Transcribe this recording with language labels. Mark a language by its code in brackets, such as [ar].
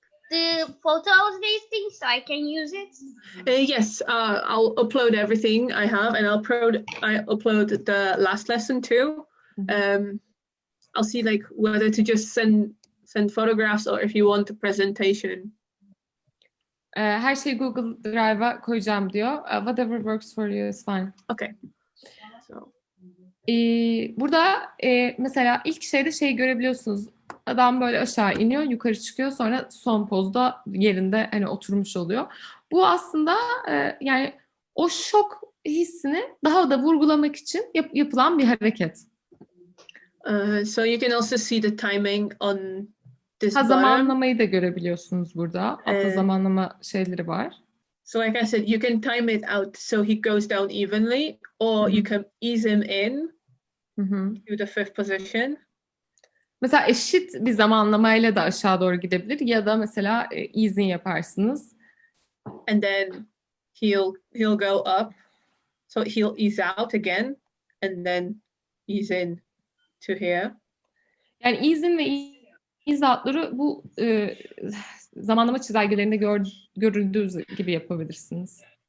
[en] The photos these things so I can use it. Yes, I'll upload everything I have, and I upload the last lesson too. I'll see like whether to just send photographs or if you want a presentation. [tr] Her şeyi Google Drive'a koyacağım diyor. [en] Whatever works for you is fine. Okay. So. [tr] Burada mesela ilk şeyde görebiliyorsunuz. Adam böyle aşağı iniyor, yukarı çıkıyor, sonra son pozda yerinde hani oturmuş oluyor. Bu aslında yani o şok hissini daha da vurgulamak için yapılan bir hareket. [en] So you can also see the timing on this [tr] zamanlamayı da görebiliyorsunuz burada. Altta zamanlama şeyleri var. [en] So like I said, you can time it out so he goes down evenly, or you can ease him in to the 5th position. [tr] Mesela eşit bir zamanlamayla da aşağı doğru gidebilir ya da mesela easing yaparsınız. [en] And then he'll go up. So he'll ease out again and then ease in to here. [tr] Yani easing ve ease out'ları bu zamanlama çizelgelerinde görüldüğü gibi yapabilirsiniz.